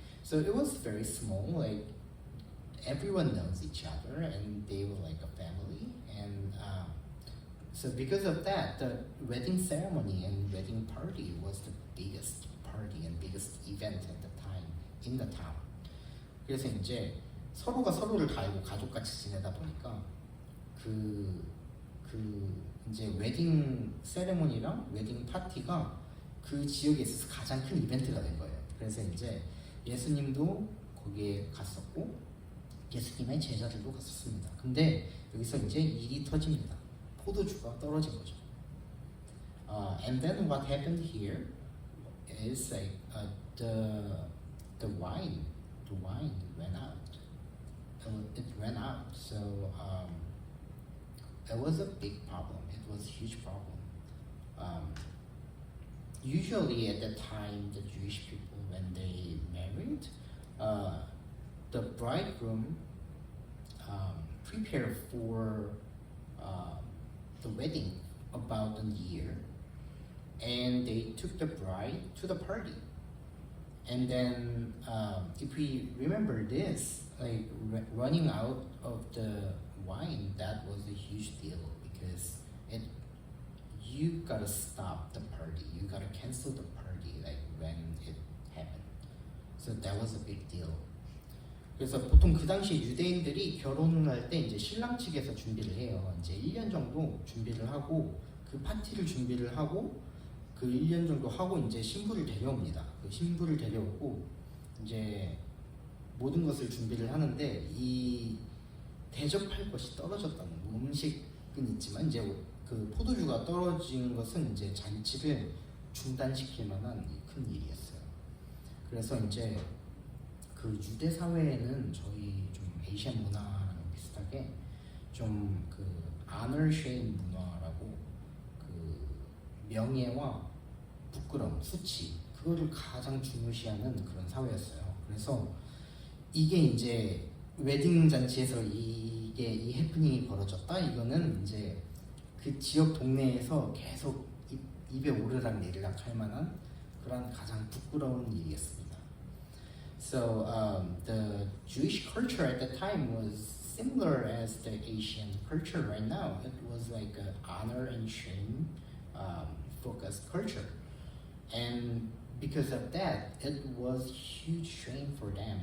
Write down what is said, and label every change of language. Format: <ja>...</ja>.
<en>So it was very small, like everyone knows each other, and they were like a family. And so because of that, the wedding ceremony and wedding party was the biggest party and biggest event at the time in the town.</en> <ko>그래서 이제 서로가 서로를 다 알고 가족같이 지내다 보니까 그 이제 웨딩 세레모니랑 웨딩 파티가 그 지역에 있어서 가장 큰 이벤트가 된 거예요. 그래서 이제 예수님도 거기에 갔었고 예수님의 제자들도 갔었습니다. 근데 여기서 이제 일이 터집니다. 포도주가 떨어진 거죠.</ko> <en>And then what happened here is like the wine ran out. It ran out. So it was a big problem. It was a huge problem. Usually at that time, the Jewish people, when they married, the bridegroom prepared for the wedding about a year, and they took the bride to the party. And then, if we remember this, like running out of the wine, that was a huge deal because you gotta stop the party, you gotta cancel the party like when it happened. So that was a big deal.</en> <ko>그래서 보통 그 당시 유대인들이 결혼을 할 때 이제 신랑 측에서 준비를 해요. 이제 1년 정도 준비를 하고 그 파티를 준비를 하고 그 1년 정도 하고 이제 신부를 데려옵니다. 그 신부를 데려오고 이제 모든 것을 준비를 하는데 이 대접할 것이 떨어졌다는 음식은 있지만 이제 그 포도주가 떨어진 것은 이제 잔치를 중단시킬 만한 큰 일이었어요. 그래서 이제 그 유대 사회에는 저희 좀 에이시안 문화랑 비슷하게 좀 그 honor shame 문화라고 그 명예와 부끄럼, 수치 그거를 가장 중요시하는 그런 사회였어요. 그래서 이게 이제 웨딩 잔치에서 이게 이 해프닝이 벌어졌다. 이거는 이제 그 지역 동네에서 계속 입에 오르락 내리락 할 만한 그런 가장 부끄러운 일이었습니다.</ko> <en>So the Jewish culture at the time was similar as the Asian culture right now. It was like an honor and shame focused culture, and because of that, it was huge shame for them.</en>